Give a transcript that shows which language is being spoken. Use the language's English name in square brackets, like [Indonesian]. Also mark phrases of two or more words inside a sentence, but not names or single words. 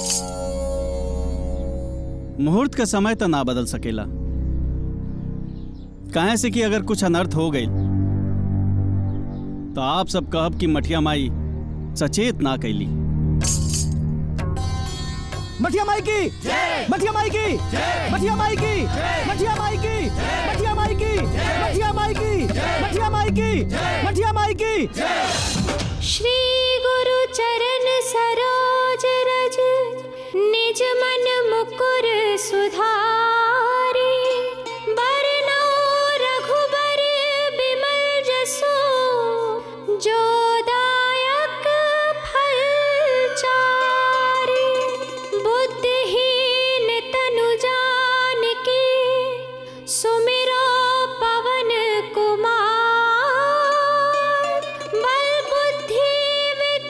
[Bhojpuri] मुहूर्त का समय तो ना बदल सकेला, काहे से कि अगर कुछ अनर्थ हो गई तो आप सब कहब कि मठिया माई सचेत ना कैली। मठिया माई की जय, मठिया माई की जय, मठिया माई की, मठिया माई की, मठिया माई की, मठिया माई की, मठिया माई की, मठिया माई की। [Awadhi] श्री गुरु चरण सरोज रज, निज मन मुकुर सुधारी, बरनौ रघुबर बिमल जसु, जो दायक फल चारि, बुद्धिहीन तनु जानिके, सुमिरो पवन कुमार, बल बुद्धि